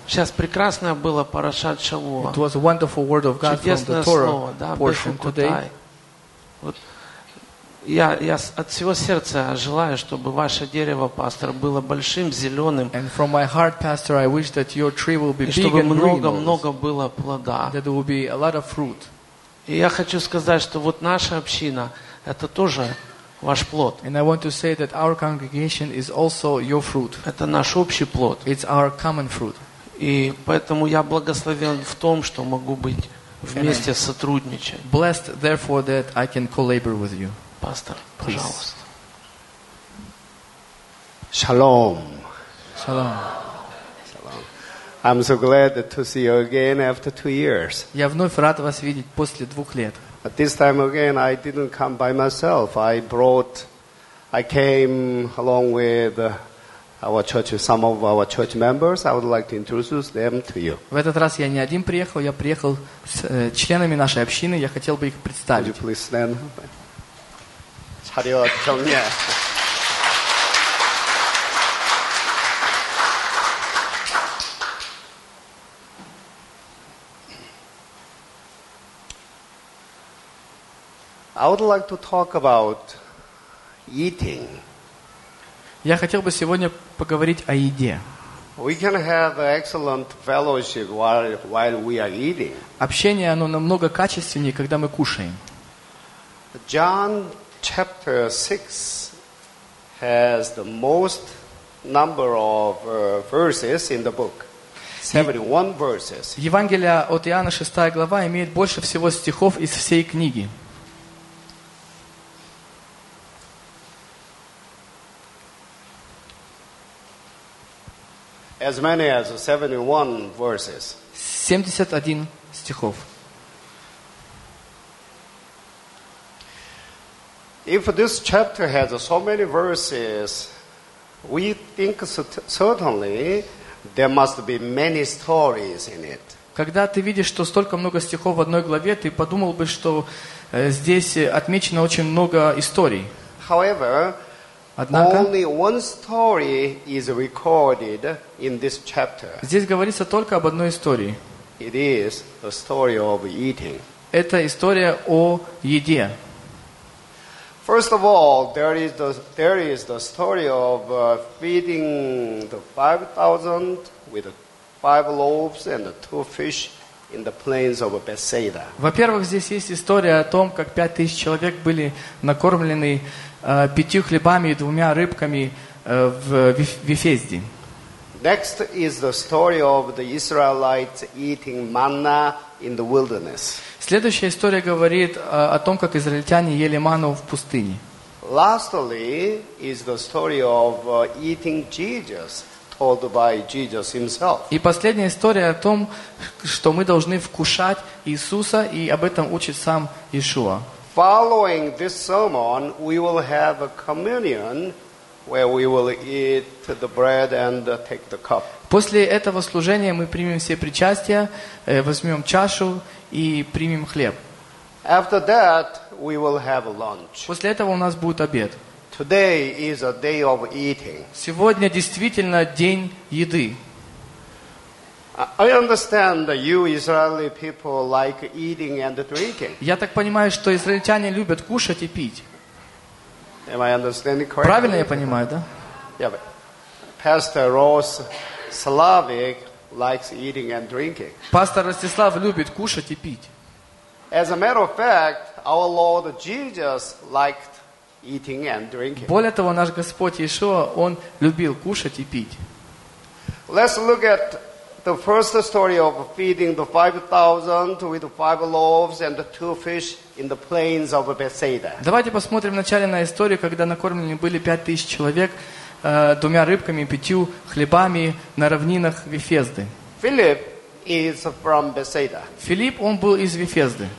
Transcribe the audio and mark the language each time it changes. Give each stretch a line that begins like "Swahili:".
Russian: Сейчас прекрасное было Парашат Шавуа.
English: It was a wonderful word of God from the Torah portion today.
Russian: Вот я от всего сердца желаю, чтобы ваше дерево, пастор, было большим, зеленым.
English: And from my heart, pastor, I wish that your tree will be big and green.
Russian: И чтобы много было плода.
English: That there will be a lot of fruit.
Russian: И я хочу сказать, что вот наша община – это тоже ваш плод.
English: And I want to say that our congregation is also your fruit.
Russian: Это наш общий плод.
English: It's our common fruit.
Russian: И поэтому я благословен в том, что могу быть вместе, сотрудничать.
English: And I'm blessed, therefore, that I can collaborate with you.
Russian: Пастор, пожалуйста. Шалом. Шалом.
English: I'm so glad to see you again after 2 years.
Russian: Я вновь рад вас видеть после 2 лет.
English: But this time again, I didn't come by myself. I came along with our church, some of our church members. I would like to introduce them to you.
Russian: В этот раз я не один приехал, я приехал с членами нашей общины. Я хотел бы их представить.
English: Would you please stand?
Korean: 자리와 정리해.
English: I would like to talk about eating.
Russian: Я хотел бы сегодня поговорить о еде.
English: We can have excellent fellowship while we are eating.
Russian: Общение, оно намного качественнее, когда мы кушаем.
English: John chapter 6 has the most number of verses in the book. 71 verses.
Russian: Евангелие от Иоанна 6 глава имеет больше всего стихов из всей книги.
English: As many as 71 verses.
Russian: 71 стихов.
English: If this chapter has so many verses, we think certainly there must be many stories in it.
Russian: Когда ты видишь, что столько много стихов в одной главе, ты подумал бы, что здесь отмечено очень много историй.
English: However,
Russian: однако,
English: only one story is recorded in this chapter.
Russian: Здесь говорится только об одной истории.
English: It is a story of eating.
Russian: Это история о еде.
English: First of all, there is the story of feeding the 5,000 with five loaves and two fish in the plains of Bethsaida.
Russian: Во-первых, здесь есть история о том, как 5000 человек были накормлены пятью хлебами и двумя рыбками в Ефезде.
English: Next is the story of the Israelites eating manna in the wilderness.
Russian: Следующая история говорит о том, как израильтяне ели ману в пустыне.
English: Lastly is the story of eating Jesus, told by Jesus himself.
Russian: И последняя история о том, что мы должны вкушать Иисуса, и об этом учит сам Иешуа.
English: Following this sermon, we will have a communion where we will eat the bread and take the cup.
Russian: После этого служения мы примем все причастие, возьмем чашу и примем хлеб.
English: After that, we will have lunch.
Russian: После этого у нас будет обед.
English: Today is a day of eating.
Russian: Сегодня действительно день еды.
English: I understand that you Israeli people like eating and drinking.
Russian: Я так понимаю, что израильтяне любят кушать и пить.
English: Am I understanding correctly?
Russian: Правильно я понимаю, да?
English: Yeah, Pastor Ross Slavik likes eating and drinking.
Russian: Пастор Ростислав любит кушать и пить.
English: As a matter of fact, our Lord Jesus liked eating and drinking.
Russian: Более того, наш Господь Иешуа, он любил кушать и пить.
English: Let's look at the first story of feeding the 5,000 with five loaves and two fish in the plains of Bethsaida.
Russian: Давайте посмотрим вначале на историю, когда накормлены были 5000 человек двумя рыбками и пятью хлебами на равнинах Вифезды.
English: Philip is from Bethsaida.
Russian: Филипп, он был из Вифезды.